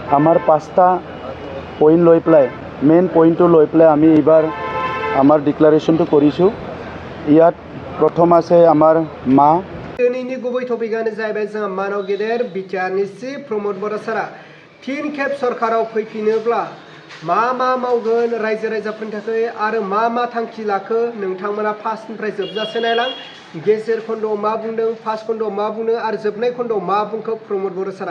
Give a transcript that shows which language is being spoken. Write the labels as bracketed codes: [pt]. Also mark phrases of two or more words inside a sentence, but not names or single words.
[as] আমাৰ 5টা পইণ্ট লৈ পেলাই মেইন পইণ্টটো লৈ পেলাই আমি এইবাৰ আমাৰ ডিক্লাৰেশ্যনটো কৰিছোঁ। ইয়াত প্ৰথম আছে আমাৰ মা। [brx] दिनैनि गुबै टपिकआनो जाहैबाय जोंहा मानव गेदेर बिटिआरनि चिफ प्रमद बर' सारा फिन खेब सरकाराव फैफिनोब्ला मा मावगोन रायजो राजाफोरनि थाखाय आरो मा थांखि लाखो नोंथांमोना फार्स्टनिफ्राय जोबजासे नायलां। गेजेर खन्द'आव मा बुंदों, फार्स्ट खन्द'आव मा बुंदों आरो जोबनाय खन्द'आव मा बुंखो प्रमद बर' सारा।